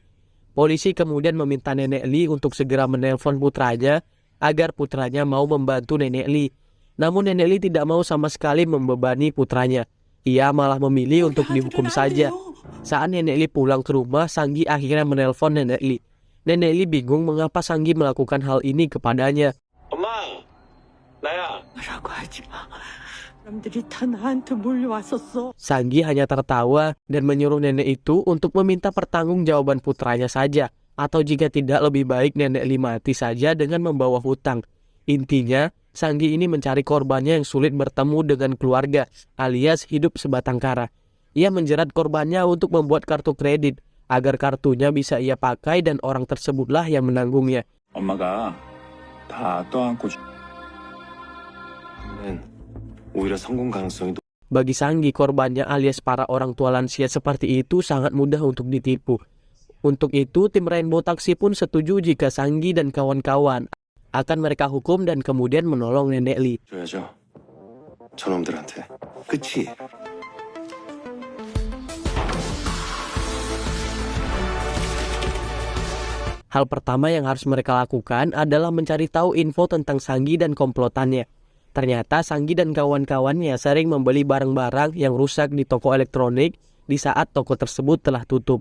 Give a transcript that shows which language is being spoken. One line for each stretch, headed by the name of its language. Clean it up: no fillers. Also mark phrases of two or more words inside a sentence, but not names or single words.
Indonesian: Polisi kemudian meminta Nenek Lee untuk segera menelpon putranya agar putranya mau membantu Nenek Lee. Namun Nenek Lee tidak mau sama sekali membebani putranya. Ia malah memilih untuk dihukum saja. Saat Nenek Lee pulang ke rumah, Sanggi akhirnya menelpon Nenek Lee. Nenek Lee bingung mengapa Sanggi melakukan hal ini kepadanya.
Korean: 엄마, 나야. 뭐라고 하지 마. 사람들이 다 나한테 몰려왔었어.
Indonesian: Sanggi hanya tertawa dan menyuruh nenek itu untuk meminta pertanggungjawaban putranya saja, atau jika tidak lebih baik Nenek Lee mati saja dengan membawa hutang. Intinya, Sanggi ini mencari korbannya yang sulit bertemu dengan keluarga, alias hidup sebatang kara. Ia menjerat korbannya untuk membuat kartu kredit, agar kartunya bisa ia pakai dan orang tersebutlah yang menanggungnya.
Korean: 엄마가 다 떠안고 오히려 성공 가능성이
Indonesian: Bagi Sanggi, korbannya alias para orang tua lansia seperti itu sangat mudah untuk ditipu. Untuk itu, tim Rainbow Taxi pun setuju jika Sanggi dan kawan-kawan akan mereka hukum dan kemudian menolong Nenek Lee.
Korean: 줘야죠. 저놈들한테. 그치?
Indonesian: Hal pertama yang harus mereka lakukan adalah mencari tahu info tentang Sanggi dan komplotannya. Ternyata Sanggi dan kawan-kawannya sering membeli barang-barang yang rusak di toko elektronik di saat toko tersebut telah tutup.